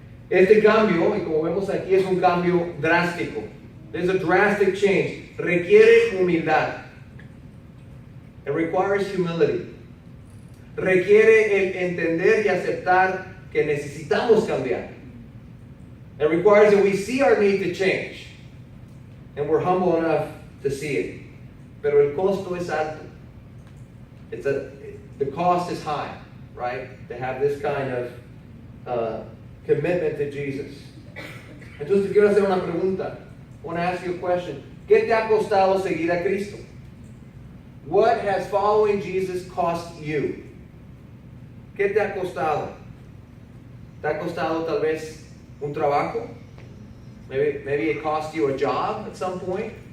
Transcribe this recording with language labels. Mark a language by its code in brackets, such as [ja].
[es] Este cambio, y como vemos aquí, es un cambio drástico. [en] There's a drastic change. [es] Requiere humildad. [en] It requires humility. [es] Requiere el entender y aceptar que necesitamos cambiar. [en] It requires that we see our need to change. And we're humble enough to see it. [es] Pero el costo es alto. [en] The cost is high, right? To have this kind of commitment to Jesus. [es] Entonces te quiero hacer una pregunta. [en] I want to ask you a question. [es] ¿Qué te ha costado seguir a Cristo? [en] What has following Jesus cost you? [es] ¿Qué te ha costado? ¿Te ha costado tal vez un trabajo? [en] Maybe it cost you a job at some point.